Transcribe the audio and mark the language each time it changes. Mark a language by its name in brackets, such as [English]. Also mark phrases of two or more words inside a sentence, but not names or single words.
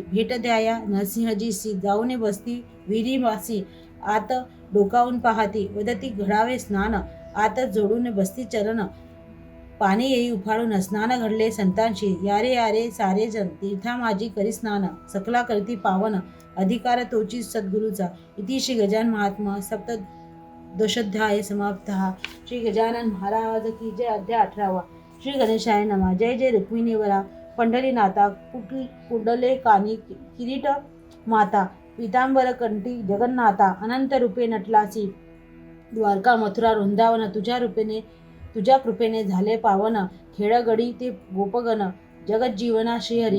[Marathi] भेट द्याया नरसिंहजीसी, जाऊन बसती विहिरीमासी. आत डोकावून पाहती, वदती घडावे स्नान. आत जोडून बसती चरण, पाणी येई उफाळून. स्नान घडले संतांशी, यारे यारे सारे जन. तीर्था माझी करी स्नान, सकला करती पावन. अधिकार तोची सद्गुरूचा. [Sanskrit] इति श्री गजानन महात्मा सप्तदशोध्याय समाप्तः. [Marathi] श्री गजानन महाराज की जय. अध्याय 18. [Sanskrit] श्री गणेशाय नमः. [Marathi] जय जय रुक्मिणीवरा पंढरीनाथा, कुंडले कानी किरीट माता. पीतांबर कंठी जगन्नाथा, अनंत रूपे नटलासी. द्वारका मथुरा वृंदावन, तुझ्या कृपेने झाले पावन. खेळगडी ते गोपगण, जगज्जीवना श्रीहरी.